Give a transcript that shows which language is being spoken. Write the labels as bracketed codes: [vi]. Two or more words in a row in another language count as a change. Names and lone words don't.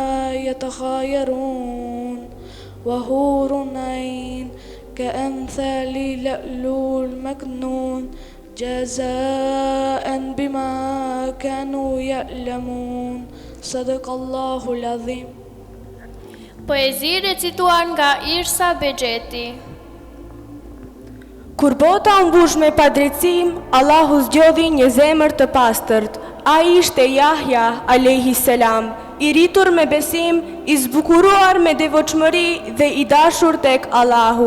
[ar] يتخيرون وحور عين كأمثال اللؤلؤ المكنون جزاء بما كانوا يعلمون صدق الله العظيم. [sq] Poezi recituar nga Irsa Bexheti. Kur bota u mbush me padrejtësim, Allahu zgjodhi një zemër të pastërt. Ai ishte Yahya alayhi salam, i rritur me besim, i zbukuruar me devotshmëri dhe i dashur tek Allahu.